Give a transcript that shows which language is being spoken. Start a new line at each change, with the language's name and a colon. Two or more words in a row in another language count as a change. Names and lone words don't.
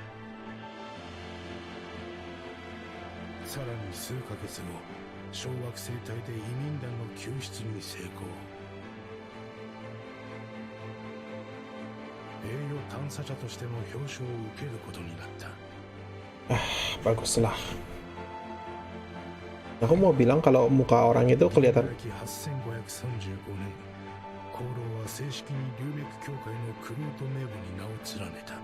Japanese: さらに数ヶ月後、小惑星帯で移民団の救出に成功。栄誉探査者としての表彰を受けることになった。
Indonesian: Baguslah. Aku mau bilang kalau muka orang itu kelihatan.
Japanese: 8535 年、功労は正式に龍脈協会のクルート名簿に名を連ねた。